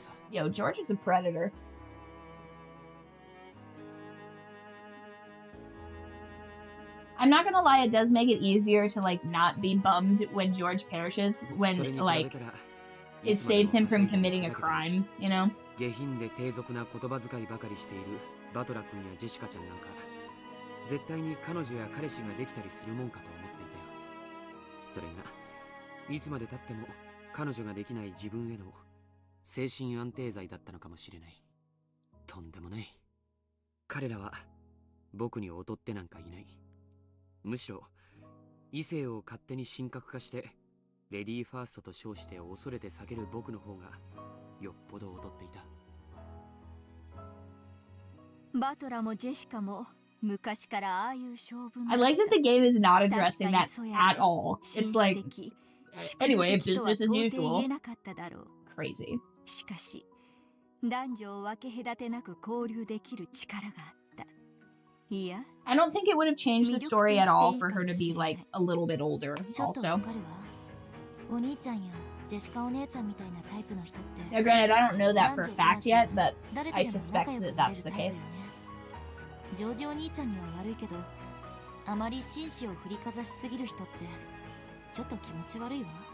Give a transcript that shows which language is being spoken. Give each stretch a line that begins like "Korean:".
English: Yo, George is a predator. I'm not gonna lie, it does make it easier to, like, not be bummed when George perishes, when, like, it saves him from committing a crime, you know?
Japanese: 下品で低俗な言葉遣いばかりしているバトラ君やジェシカちゃんなんか絶対に彼女や彼氏ができたりするもんかと思っていたよ。それがいつまで経っても彼女ができない自分への精神安定剤だったのかもしれない。とんでもない。彼らは僕に劣ってなんかいない。むしろ異性を勝手に神格化してレディーファーストと称して恐れて避ける僕の方がよっぽど劣っていた。バトラもジェシカも昔からああいう性分。
English: I like that the game is not addressing that at all. It's like, anyway, business as usual. Crazy.
Japanese: しかし男女を分け隔てなく交流できる力があった。いや、
English: I don't think it would have changed the story at all for her to be like a little bit older. Also.
Japanese: お兄ちゃんやジェシカお姉ちゃんみたいなタイプの人って。
English: Now, granted, I don't know that for a fact yet, but I suspect that that's the case.
Japanese: ジョージお兄ちゃんには悪いけど、あまり紳士を振りかざしすぎる人ってちょっと気持ち悪いわ。